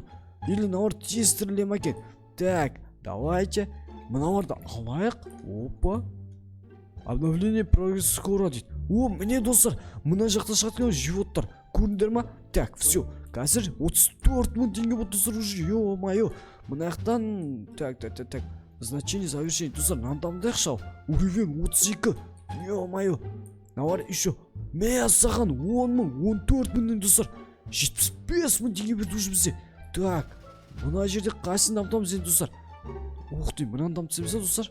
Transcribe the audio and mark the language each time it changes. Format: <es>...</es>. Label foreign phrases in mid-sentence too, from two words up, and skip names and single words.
<kk>Или мынауыр тез тіріле ма екен?</kk> <ru>Так, давайте</ru> <kk>мынауырды алайық. Опа.</kk> <ru>Обновление прогресс скоро</ru> <kk>дейді. О, міне достар, мына жақта шығатын животтар. Көрдіңдер ма?</kk> <ru>Так, все.</ru> <kk>Қазір 34 000 теңге болды достар уже. Ё-моё. Мына жақтан так.</kk> <ru>Значение завершения</ru> <kk>достар, мынаны дамытайықшы.</kk> <ru>Уровень 32. Ё-моё. Мынау еще.</ru> <kk>Мәссаған 10 000, 14 000 достар. 75 000 теңге берді уже бізде. Так, мына жерде қайсысын дамытамыз енді достар?</kk> <ru>Ух ты,</ru> <kk>мынаны дамытамыз ба достар?</kk>